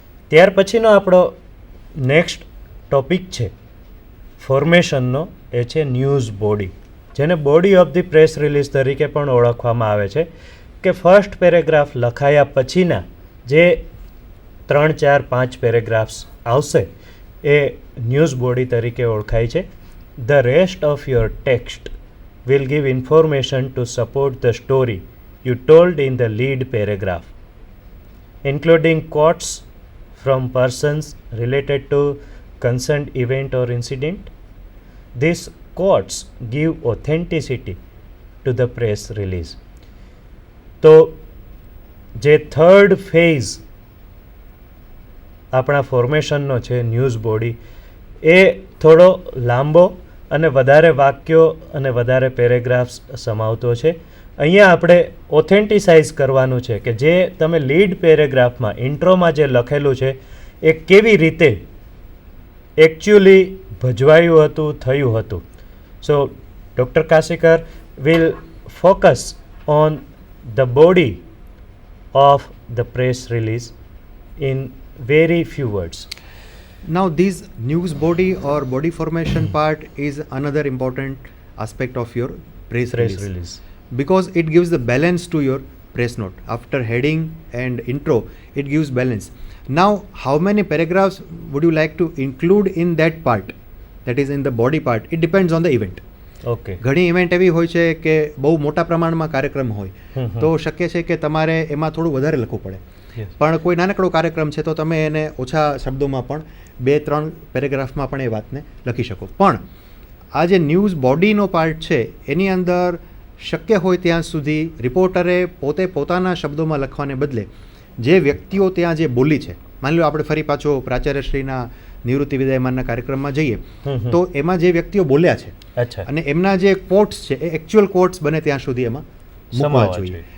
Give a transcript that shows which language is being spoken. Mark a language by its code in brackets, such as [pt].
[gu] ત્યાર પછીનો આપણો નેક્સ્ટ ટોપિક છે ફોર્મેશનનો, એ છે ન્યૂઝ બોડી, જેને [en] body of the press release [gu] તરીકે પણ ઓળખવામાં આવે છે. કે ફર્સ્ટ પેરેગ્રાફ લખાયા પછીના જે 3, 4, 5 પેરેગ્રાફ્સ આવશે એ ન્યૂઝ બોડી તરીકે ઓળખાય છે. The rest of your text [en] will give information to support the story you told in the lead paragraph, including quotes from persons related to concerned event or incident. These quotes give authenticity to the press release. [gu] તો જે third phase આપણા ફોર્મેશનનો છે news body, એ થોડો લાંબો અને વધારે વાક્યો અને વધારે પેરેગ્રાફ્સ સમાવતો છે. અહીંયા આપણે ઓથેન્ટિસાઇઝ કરવાનું છે કે જે તમે લીડ પેરેગ્રાફમાં ઇન્ટ્રોમાં જે લખેલું છે એ કેવી રીતે એકચ્યુઅલી ભજવાયું હતું, થયું હતું. સો doctor કાશીકર will focus on the body of the [en] Press release in very few words. Now, this news body or body formation part is another important aspect of your press release. Because it gives the balance to your press note. After heading and intro, it gives balance. Now, how many paragraphs would you like to include in that part? That is in the body part. It depends on the event. Okay. [gu] ઘણી event એવી હોય છે કે બહુ મોટા પ્રમાણમાં કાર્યક્રમ હોય તો શક્ય છે કે તમારે એમાં થોડું વધારે લખવું પડે. પણ કોઈ નાનકડો કાર્યક્રમ છે તો તમે એને ઓછા શબ્દોમાં પણ 2-3 પેરેગ્રાફમાં પણ એ વાતને લખી શકો. પણ આ જે ન્યૂઝ બોડીનો પાર્ટ છે એની અંદર શક્ય હોય ત્યાં સુધી રિપોર્ટરે પોતે પોતાના શબ્દોમાં લખવાને બદલે જે વ્યક્તિઓ ત્યાં જે બોલી છે, માની લો આપણે ફરી પાછો પ્રાચાર્યશ્રીના નિવૃત્તિ વિદાયમાનના કાર્યક્રમમાં જઈએ તો એમાં જે વ્યક્તિઓ બોલ્યા છે અને એમના જે કોટ્સ છે એ એકચ્યુઅલ કોટ્સ બને ત્યાં સુધી એમાં મૂકવા જોઈએ.